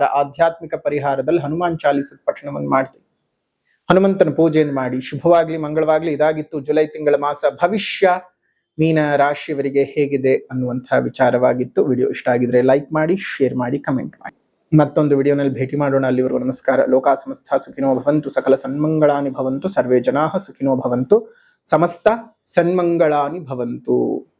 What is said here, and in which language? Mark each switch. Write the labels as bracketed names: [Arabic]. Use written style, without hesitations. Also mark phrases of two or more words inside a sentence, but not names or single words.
[Kannada] ಆಧ್ಯಾತ್ಮಿಕ ಪರಿಹಾರದಲ್ಲಿ ಹನುಮಾನ್ ಚಾಲಿಸದ ಪಠಣವನ್ನು ಮಾಡ್ತೀವಿ. ಹನುಮಂತನ ಪೂಜೆಯನ್ನು ಮಾಡಿ. ಶುಭವಾಗ್ಲಿ, ಮಂಗಳವಾಗ್ಲಿ. ಇದಾಗಿತ್ತು ಜುಲೈ ತಿಂಗಳ ಮಾಸ ಭವಿಷ್ಯ. ಮೀನ ರಾಶಿಯವರಿಗೆ ಹೇಗಿದೆ ಅನ್ನುವಂತಹ ವಿಚಾರವಾಗಿತ್ತು. ವಿಡಿಯೋ ಇಷ್ಟ ಆಗಿದ್ರೆ ಲೈಕ್ ಮಾಡಿ, ಶೇರ್ ಮಾಡಿ, ಕಮೆಂಟ್ ಮಾಡಿ. ಮತ್ತೊಂದು ವಿಡಿಯೋನಲ್ಲಿ ಭೇಟಿ ಮಾಡೋಣ. ಅಲ್ಲಿವರೆಗೂ ನಮಸ್ಕಾರ. [Sanskrit] ಲೋಕ ಸಮಸ್ತ ಸುಖಿನೋ ಭವಂತು, ಸಕಲ ಸನ್ಮಂಗಳಾನಿ ಭವಂತು, ಸರ್ವೇ ಜನಾಃ ಸುಖಿನೋ ಭವಂತು, ಸಮಸ್ತ ಸನ್ಮಂಗಳಾನಿ ಭವಂತು.